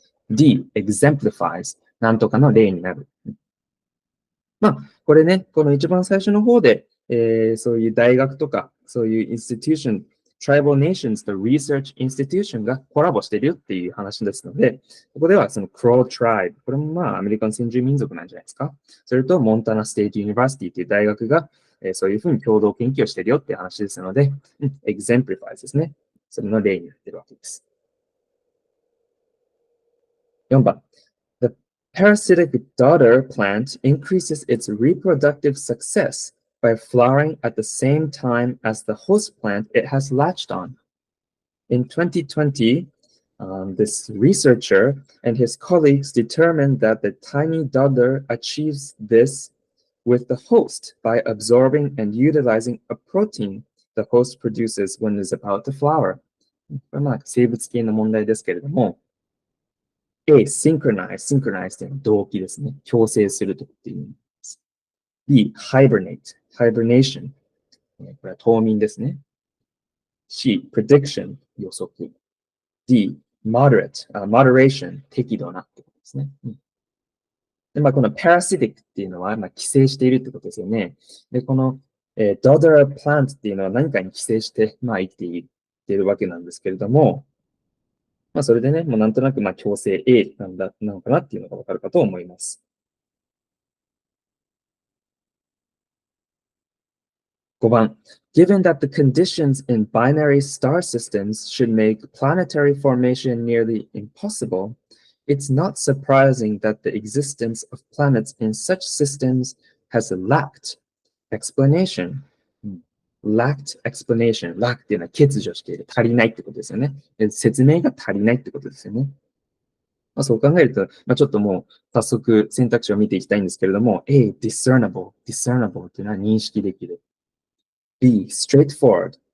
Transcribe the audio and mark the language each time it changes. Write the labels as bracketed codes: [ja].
[ja] D、exemplifies、なんとかの例になる。これね、この一番最初の方で、そういう大学とか、そういうインスティテューション、Tribal Nations と Research Institution がコラボしてるよっていう話ですので、ここではその Crow Tribe、これもアメリカの先住民族なんじゃないですか。それと Montana State University という大学が、そういうふうに共同研究をしてるよっていう話ですので、exemplifies ですね。それの例になってるわけです。 4番。 [en] The parasitic daughter plant increases its reproductive success by flowering at the same time as the host plant it has latched on. In 2020, this researcher and his colleagues determined that the tiny daughter achieves this with the host by absorbing and utilizing a protein the host produces when it is about to flower. [ja] これは生物系の問題ですけれども、A、synchronize というのは動機ですね。共生するという意味です。 B、hibernation。 これは冬眠ですね。 C、prediction 予測。D、moderation 適度なってことですね。でこの parasitic っていうのは、寄生しているってことですよね。で、この、daughter plant っていうのは何かに寄生して、生きていっているわけなんですけれども、それでね、もうなんとなく共生 A なのかなっていうのがわかるかと思います。 5番。 [en] Given that the conditions in binary star systems should make planetary formation nearly impossible, it's not surprising that the existence of planets in such systems has lacked explanation. lacked explanation. [ja] lack っていうのは欠如している。足りないってことですよね。説明が足りないってことですよね。そう考えると、ちょっともう早速選択肢を見ていきたいんですけれども、A、discernible っていうのは認識できる。 B、straightforward。